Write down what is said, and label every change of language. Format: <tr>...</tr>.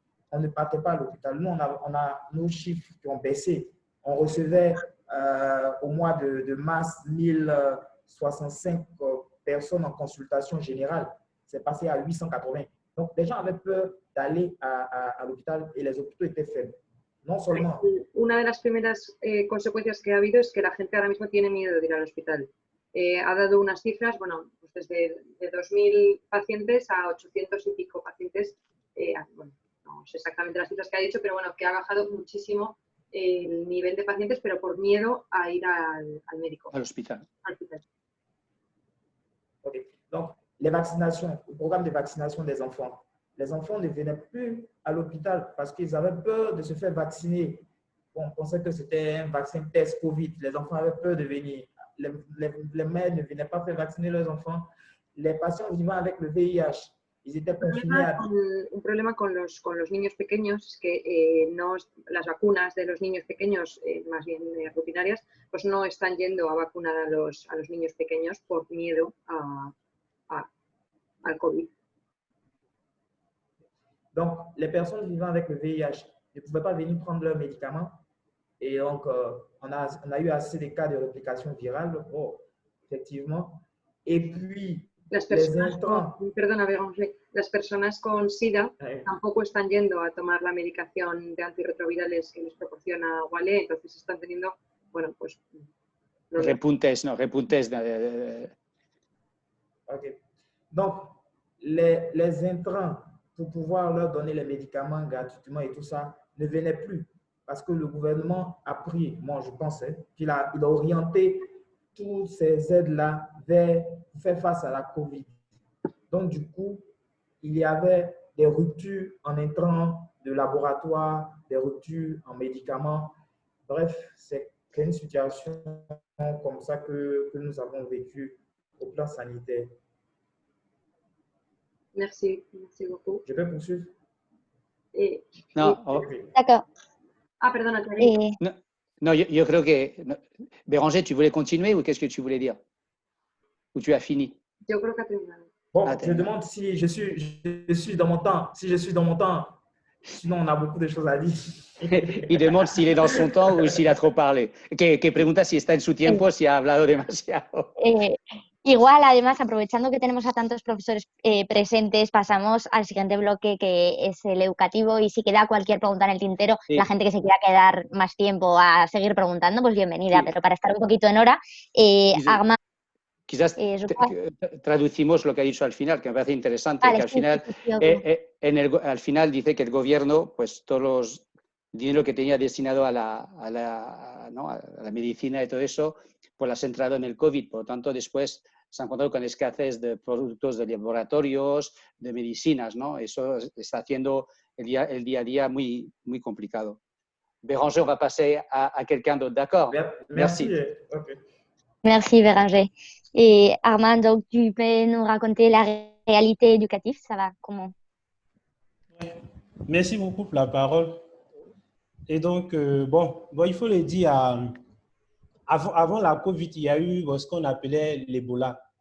<fr>on ne partait pas à l'hôpital. Nous, on a nos chiffres qui ont baissé. On recevait au mois de mars 1065 personnes en consultation générale. C'est passé à 880. Donc, les gens avaient peur d'aller à l'hôpital et les hôpitaux étaient faibles. No seulement.</fr> <es>Una de las primeras consecuencias que ha habido es que la gente ahora mismo tiene miedo de ir al hospital. Ha dado unas cifras, bueno, pues desde de 2.000 pacientes a 800 y pico pacientes. Bueno, no sé exactamente las cifras que ha dicho, pero bueno, que ha bajado muchísimo el nivel de pacientes, pero por miedo a ir al médico. Al hospital. Al hospital.</es> <fr>Okay. Donc, les vaccinations, le programme de vaccination des enfants. Les enfants ne venaient plus à l'hôpital parce qu'ils avaient peur de se faire vacciner. On pensait que c'était un vaccin test Covid. Les enfants avaient peur de venir. Les mères ne venaient pas faire vacciner leurs enfants. Les patients vivant avec le VIH, ils étaient confinés à...</fr> <es>Un problema con los niños pequeños es que las vacunas de los niños pequeños, más bien rutinarias, pues no están yendo a vacunar a los niños pequeños por miedo al COVID.</es> <fr>Donc, les personnes vivant avec le VIH ne pouvaient pas venir prendre leurs médicaments. Et donc, on a eu assez de cas de réplication virale, effectivement. Et puis, les intrants...</fr> <es>Perdona, Béranger, las personas con SIDA tampoco están yendo a tomar la medicación de antirretrovirales que les proporciona Wallee, entonces están teniendo, bueno, pues... Repuntes, ¿no? Repuntes.</es> <en>Ok.</en> <fr>Donc, les intrants, pour pouvoir leur donner les médicaments gratuitement et tout ça, ne venaient plus. Parce que le gouvernement a pris, moi je pense, qu'il a orienté toutes ces aides-là vers faire face à la COVID. Donc, du coup, il y avait des ruptures en intrants de laboratoire, des ruptures en médicaments. Bref, c'est une situation comme ça que nous avons vécu au plan sanitaire. Merci beaucoup. Je peux poursuivre?</fr> <es>No,</es> <fr>D'accord.</fr> <es>Ah, perdona, no, yo creo que... No.</es> <fr>Béranger, ¿tu voulais continuer ou qu'est-ce que tu voulais dire? Ou tu as fini?</fr> <es>Yo creo que ha terminado.</es> <fr>Bon, je demande si je suis dans mon temps. Si je suis dans mon temps, sinon on a beaucoup de choses à dire. Il demande s'il est dans son temps ou s'il a trop parlé.</fr> <es>Que pregunta si está en su tiempo, si ha hablado demasiado. Igual, además, aprovechando que tenemos a tantos profesores presentes, pasamos al siguiente bloque, que es el educativo, y si queda cualquier pregunta en el tintero, sí, la gente que se quiera quedar más tiempo a seguir preguntando, pues bienvenida, sí. Pero para estar un poquito en hora, Armand... Quizás traducimos lo que ha dicho al final, que me parece interesante, vale, que al final, al final dice que el gobierno, pues todos los dinero que tenía destinado a la medicina y todo eso, pues las ha entrado en el COVID. Por lo tanto, después se han encontrado con escasez de productos de laboratorios, de medicinas, ¿no? Eso está haciendo el día a día muy, muy complicado.</es> <fr>Béranger, on va passer à quelqu'un d'autre, d'accord? Merci. Okay. Merci, Béranger. Et Armand, donc, tu peux nous raconter la réalité éducative, ça va comment? Merci beaucoup pour la parole. Et donc, bon, il faut le dire, avant la COVID, il y a eu ce qu'on appelait l'Ebola.</fr>